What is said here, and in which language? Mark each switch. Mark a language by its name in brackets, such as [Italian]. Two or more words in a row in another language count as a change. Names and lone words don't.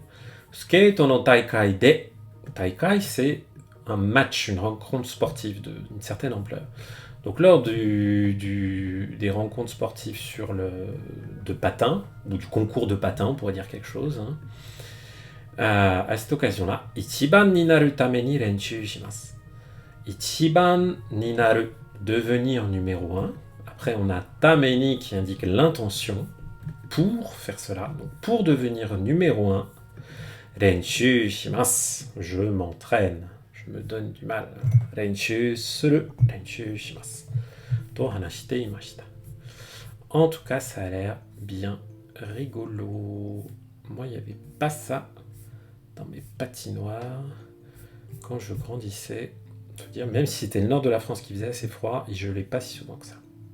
[Japanese] スケートの大会で. [French] Taikai, c'est un match, une rencontre sportive d'une certaine ampleur. Donc lors des rencontres sportives de patin, ou du concours de patin, on pourrait dire quelque chose, à cette occasion-là, [Japanese] 一番になるために練習します. 一番になる, [French] devenir numéro 1. Après, on a tameni qui indique l'intention pour faire cela. Donc, pour devenir numéro 1, [Japanese] 練習します, [French] je m'entraîne, je me donne du mal. [Japanese] 練習する、練習します. と話していました. [French] En tout cas, ça a l'air bien rigolo. Moi, il n'y avait pas ça dans mes patinoires quand je grandissais. Faut dire, même si c'était le nord de la France qui faisait assez froid, je ne l'ai pas si souvent que ça.